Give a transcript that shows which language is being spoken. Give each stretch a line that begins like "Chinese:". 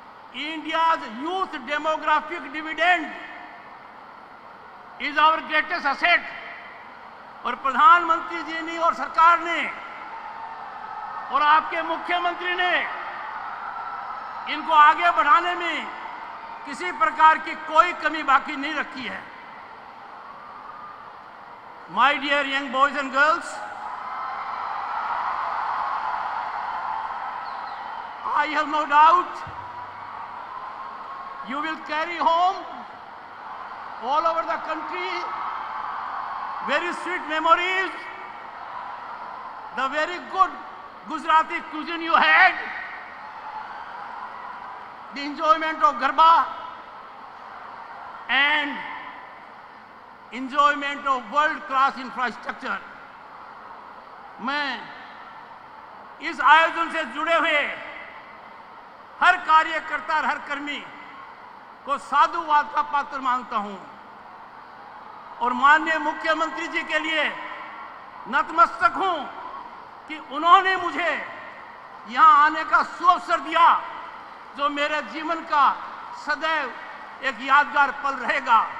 English: India's youth demographic dividend is our greatest asset।
Hindi: और प्रधानमंत्री जी ने और सरकार ने और आपके मुख्यमंत्री ने इनको आगे बढ़ाने में किसी प्रकार की कोई कमी बाकी नहीं रखी है।
English: My dear young boys and girls, I have no doubt you will carry home all over the country very sweet memories, the very good Gujarati cuisine you had, the enjoyment of Garba, and enjoyment of world-class infrastructure।
Hindi: मैं इस आयोजन से जुड़े हुए हर कार्यकर्ता और हर कर्मी को साधुवाद का पात्र मानता हूं, और माननीय मुख्यमंत्री जी के लिए नतमस्तक हूं कि उन्होंने मुझे यहां आने का सुअवसर दिया, जो मेरे जीवन का सदैव एक यादगार पल रहेगा।